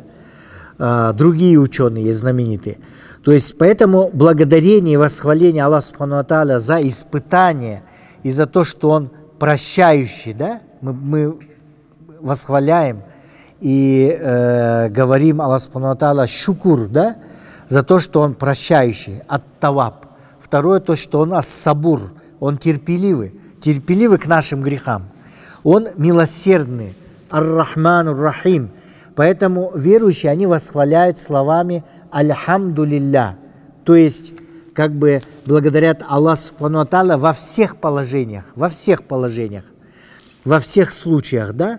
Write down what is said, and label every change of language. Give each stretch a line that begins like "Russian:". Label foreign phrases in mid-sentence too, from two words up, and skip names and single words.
Russian: Другие ученые есть знаменитые. То есть поэтому благодарение и восхваление Аллаха
Arabic: سبحانه وتعالى
Russian: за испытание и за то, что Он прощающий, да, мы восхваляем и говорим Аллаху
Arabic: سبحانه وتعالى
Russian: шукур, да, за то, что Он прощающий, ат-таваб. Второе, то, что Он ас-сабур, Он терпеливый к нашим грехам. Он милосердный,
Arabic: الرحمن الرحيم.
Russian: Поэтому верующие, они восхваляют словами «Альхамдулилля», то есть благодарят Аллаху
Arabic: سبحانه وتعالى
Russian: во всех положениях, во всех случаях, да?